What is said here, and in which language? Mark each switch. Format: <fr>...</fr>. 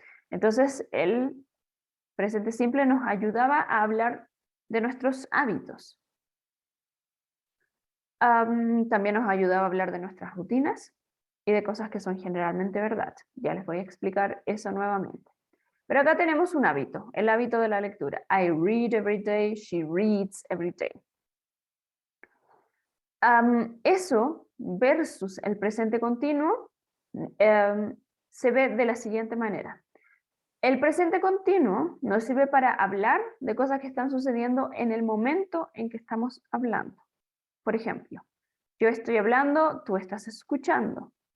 <es>Entonces, el presente simple nos ayudaba a hablar de nuestros hábitos. También nos ayudaba a hablar de nuestras rutinas y de cosas que son generalmente verdad. Ya les voy a explicar eso nuevamente. Pero acá tenemos un hábito, el hábito de la lectura.</es> <en>I read every day, she reads every day.</en> <es>Eso versus el presente continuo se ve de la siguiente manera. El presente continuo nos sirve para hablar de cosas que están sucediendo en el momento en que estamos hablando. Por ejemplo, yo estoy hablando, tú estás escuchando.</es>